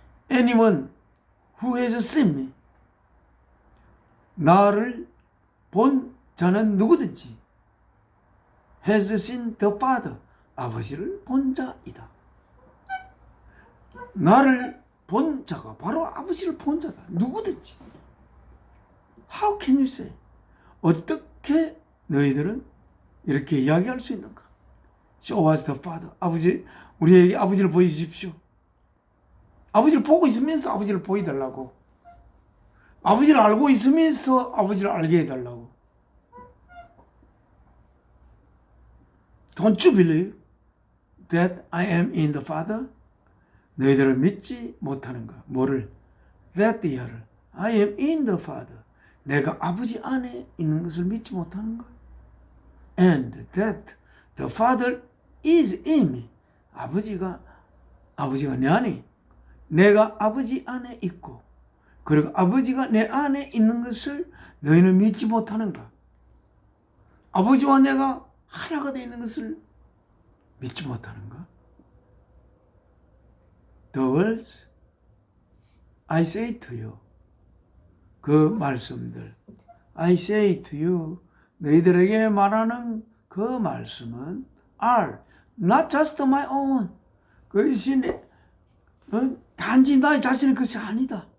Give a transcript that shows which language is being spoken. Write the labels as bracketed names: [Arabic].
[English] Anyone who has seen me, [Korean] 나를 본 자는 누구든지 [English] has seen the Father, [Korean] 아버지를 본 자이다. 나를 본 자가 바로 아버지를 본 자다. 누구든지. [English] How can you say? [Korean] 어떻게 너희들은 이렇게 이야기할 수 있는가? [English] Show us the Father. [Korean] 아버지, 우리에게 아버지를 보여주십시오. 아버지를 보고 있으면서 아버지를 보여달라고. 아버지를 알고 있으면서 아버지를 알게 해달라고. [English] Don't you believe that I am in the Father? [Korean] 너희들은 믿지 못하는가? 뭐를? [English] That [Korean] 이하를. [English] I am in the Father. [Korean] 내가 아버지 안에 있는 것을 믿지 못하는가? [English] And that the Father is in me. [Korean] 아버지가 내 안에, 내가 아버지 안에 있고, 그리고 아버지가 내 안에 있는 것을 너희는 믿지 못하는가? 아버지와 내가 하나가 되어 있는 것을 믿지 못하는가? [English] The words I say to you, [Korean] 그 말씀들, [English] I say to you, [Korean] 너희들에게 말하는 그 말씀은 [English] are not just my own, [Korean] 그것이 단지 나의 자신의 것이 아니다.